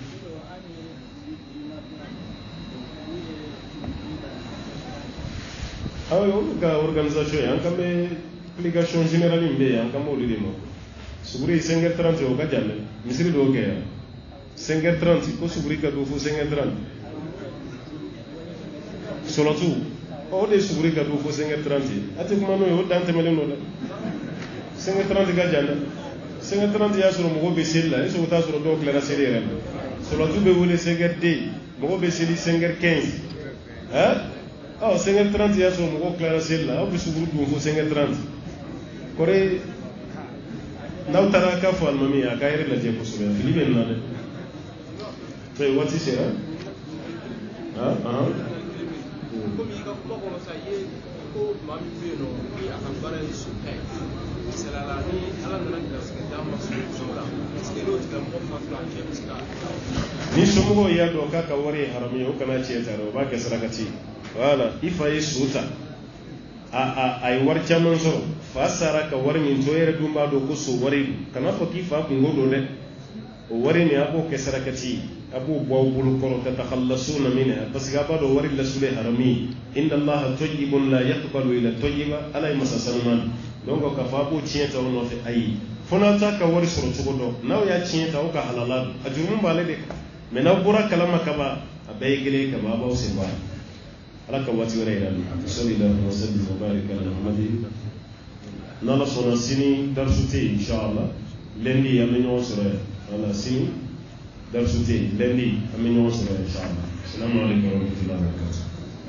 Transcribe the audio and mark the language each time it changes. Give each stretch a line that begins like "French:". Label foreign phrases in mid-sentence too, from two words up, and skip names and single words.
Bambara: olu ka organisation ye an kan bɛ
French: application générale
Bambara: min bɛ yen an kan b'olu de ma suguri 5h30 o ka jan dɛ misiri dɔw kɛ yan 5h30 ko suguri ka don fo 5h30 sɔlɔtu o de suguri ka don fo 5h30 a tɛ kuma n'o ye o dan tɛmɛlen don dɛ 5h30 ka jan dɛ 5h30 y'a sɔrɔ mɔgɔw bɛ seli la
French: est-ce que
Bambara: o t'a sɔrɔ dɔw tilara seli yɛrɛ la sɔlɔtu bɛ wele 5h10 mɔgɔw bɛ seli 5h15 5h30 y'a sɔrɔ mɔgɔw tilara seli la aw bɛ suguri dun fo 5h30 kɔrɔ n'aw taara k'a fɔ alimami ye a k'a yɛrɛ lajɛ kosɛbɛ fili bɛ nin na dɛ so waati sera komi i ka kuma kɔnɔ sa i ye ko maa min bɛ yen nɔ ni a ka baara ye sunta ye misaliya la ni ala nana garisigɛ d'a ma sunso la
French: est-ce que
Bambara: n'o tigilamɔgɔ fatula a cɛ bɛ se ka ni somɔgɔw y'a dɔn k'a ka wari ye haramu ye o kana tiɲɛ ta dɛ o b'a kɛ sarakati voilà i fa ye so ta a ye wari caman sɔrɔ fa sara ka wari min to yɛrɛ dun b'a dɔn ko so wari don kana fɔ k'i fa kungo don dɛ o wari nin a b'o kɛ sarakati a b'o bɔ aw bolo kɔrɔ
Arabic: تتخلصون منها
French: parce que
Bambara: a b'a dɔn wari lasuli ye haramu ye inna
Arabic: الله طيب لا يقبل إلا طيبا
Bambara: ala ye masa sanuman donc k'a fɔ a b'o tiɲɛ ta o nɔfɛ ayi fo n'aw t'a ka wari sɔrɔ cogo dɔn n'aw y'a tiɲɛ ta aw ka halala don a jurumu b'ale de kan mais n'aw bɔra kalama kaban a bɛɛ ye kelen kama a b'aw sen bɔ ala ka waati wɛrɛ yira ni
Arabic: صلى الله عليه وسلم وبارك على محمد
Bambara: n'ala sɔnna sini darisu tɛ yen inshallah lundi an bɛ ɲɔgɔn sɔrɔ yan wala sini darisu tɛ yen lundi an bɛ ɲɔgɔn sɔrɔ yan inshallah
Arabic: السلام عليكم ورحمة الله وبركاته